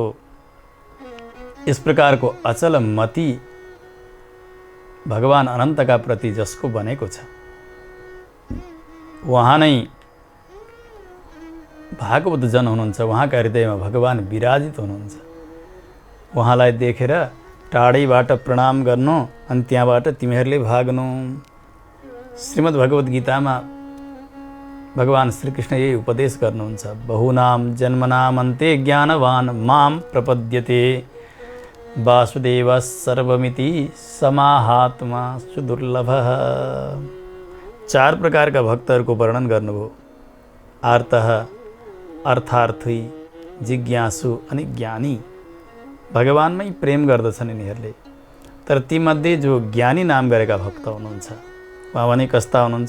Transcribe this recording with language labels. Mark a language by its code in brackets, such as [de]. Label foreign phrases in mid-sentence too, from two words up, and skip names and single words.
[ne] इस प्रकारको अचल मति भगवान अनन्तका प्रति जसको बनेको छ, उहाँ नै भागवत जन हुनुहुन्छ। उहाँका हृदयमा भगवान विराजित हुनुहुन्छ। उहाँलाई देखेर टाढैबाट प्रणाम गर्नु, अनि त्यहाँबाट तिमीहरूले भाग्नु। श्रीमद् भगवत गीतामा भगवान श्रीकृष्ण यही उपदेश गर्नुहुन्छ। [sa] बहुनाम जन्मनाम अन्ते ज्ञानवान् मां प्रपद्यते वासुदेव सर्वमिति समाहात्मा सुदुर्लभः। [ne] 4 प्रकारका भक्तहरूको वर्णन गर्नुभयो। आर्तः, अर्थार्थी, जिज्ञासु अनि ज्ञानी। भगवानमै प्रेम गर्दछन् यिनीहरूले। तर तीमध्ये जो ज्ञानी नाम गरेका भक्त हुनुहुन्छ, उहाँ भने कस्ता हुनुहुन्छ?